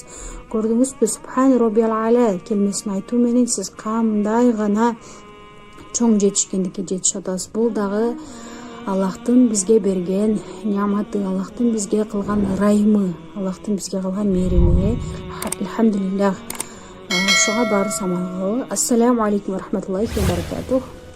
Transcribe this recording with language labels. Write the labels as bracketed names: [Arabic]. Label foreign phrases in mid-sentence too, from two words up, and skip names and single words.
[Kyrgyz] Көрдүңүзбү? [Arabic] سبحان ربي الأعلى [Kyrgyz] келмесин айтуу менен сиз кандай гана чоң жетишкендикке жетише атасыз. Бул дагы Аллахтын бизге берген неаматы, Аллахтын бизге кылган ырайымы, Аллахтын бизге кылган мээрими. Алхамдулиллах. Ошого баарыбыз аман кылалы. [Arabic] السلام عليكم ورحمة الله وبركاته.